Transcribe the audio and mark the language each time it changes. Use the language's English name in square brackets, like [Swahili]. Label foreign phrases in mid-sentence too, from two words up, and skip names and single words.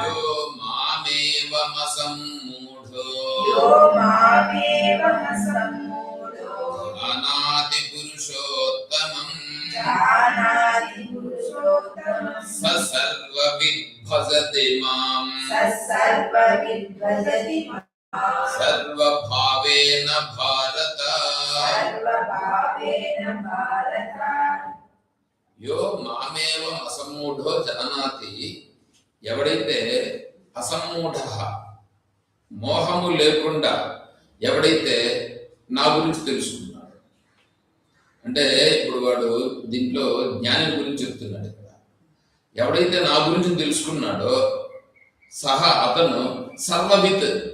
[Sanskrit] यो मामेवमसम्मूढो जानाति पुरुषोत्तमम् स सर्वविद् भजति माम् सर्वभावेन भारत यो మామేవం అసమ్మూఢో జానాతి [Telugu] ఎవడైతే అసమ్మూఢ మోహము లేకుండా ఎవడైతే నా గురించి తెలుసుకున్నాడు అంటే ఇప్పుడు వాడు దీంట్లో జ్ఞాని గురించి చెప్తున్నాడు ఇక్కడ ఎవడైతే నా గురించి తెలుసుకున్నాడో సహా అతను సర్వవిత్